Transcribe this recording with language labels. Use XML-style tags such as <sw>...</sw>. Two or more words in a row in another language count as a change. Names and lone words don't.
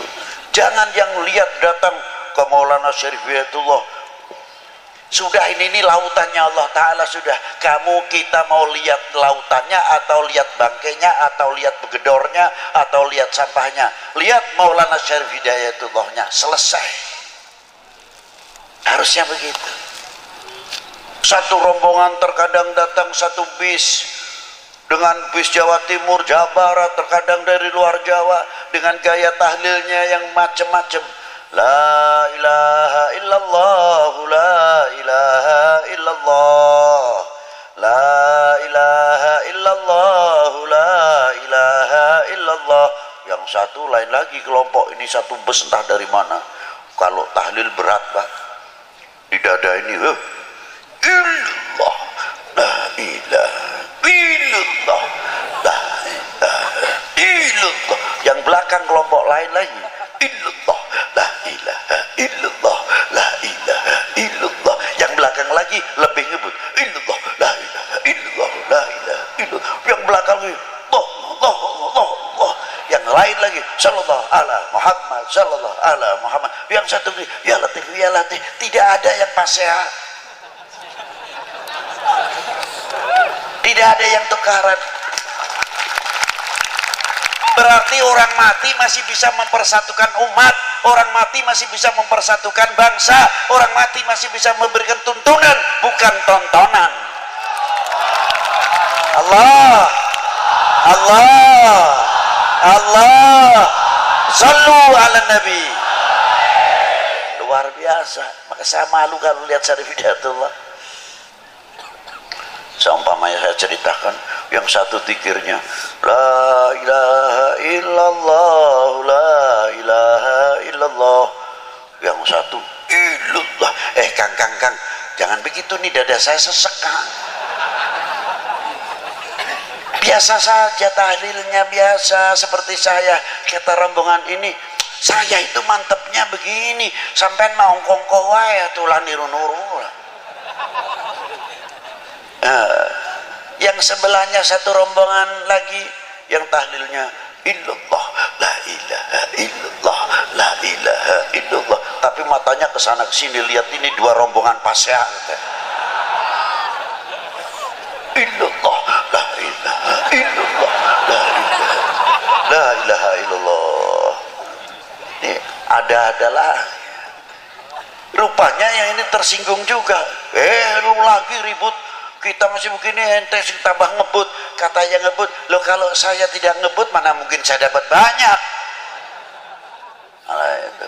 <id>Jangan yang lihat datang ke Maulana Syarif Hidayatullah, sudah ini lautannya Allah Ta'ala, sudah kamu kita mau lihat lautannya atau lihat bangkainya atau lihat begedornya atau lihat sampahnya, lihat Maulana Syarif Hidayatullahnya, selesai. Harusnya begitu. Satu rombongan terkadang datang satu bis dengan bis Jawa Timur, Jawa Barat, terkadang dari luar Jawa dengan gaya tahlilnya yang macam-macam.</id> <ar>لا إله إلا الله، لا إله إلا الله، لا إله إلا الله، لا إله إلا الله.</ar> <id>Yang satu lain lagi kelompok ini, satu bus entah dari mana. Kalau tahlil berat Pak, di dada ini</id> <ar>إلا الله، لا إله إلا الله، لا إله إلا الله.</ar> <id>Yang belakang kelompok lain lagi</id> <ar>إلا الله، لا إله إلا الله، لا إله إلا الله.</ar> <id>Yang belakang lagi lebih ngebut</id> <ar>إلا الله، لا إله إلا الله، لا إله إلا الله.</ar> <id>Yang belakang lagi Allah. Yang lain lagi</id> <ar>صلى الله على محمد، صلى الله على محمد.</ar> <id>Yang satu lagi</id> <ar>يا لطيف، يا لطيف.</ar> <id>Tidak ada yang paseha, tidak ada yang tukaran. Berarti orang mati masih bisa mempersatukan umat, orang mati masih bisa mempersatukan bangsa, orang mati masih bisa memberikan tuntunan, bukan tontonan.</id> <ar>الله، الله، الله، صلوا على النبي.</ar> <id>Luar biasa. Maka saya malu kalau lihat Syarif Hidayatullah. Seumpamanya saya ceritakan, yang satu zikirnya</id> <ar>لا إله إلا الله، لا إله إلا الله.</ar> <id>Yang satu illallah. Kang, jangan begitu nih, dada saya sesek Kang. Biasa saja tahlilnya, biasa seperti saya. Kata rombongan ini, saya itu mantepnya begini, sampai</id> <su>naongkongko wae tulah niru-nuru.</su> <id>Yang sebelahnya satu rombongan lagi yang tahlilnya</id> <ar>إلا الله، لا إله إلا الله، لا إله إلا الله.</ar> <id>Tapi matanya ke sana ke sini, lihat ini dua rombongan pasya.</id> <ar>إلا الله، لا إله إلا الله، لا إله إلا الله.</ar> <id>Ini ada-adalah. Rupanya yang ini tersinggung juga. Lu lagi ribut, kita masih begini, ente tambah ngebut. Kata yang ngebut, lo kalau saya tidak ngebut mana mungkin saya dapat banyak. Nah, itu.</id>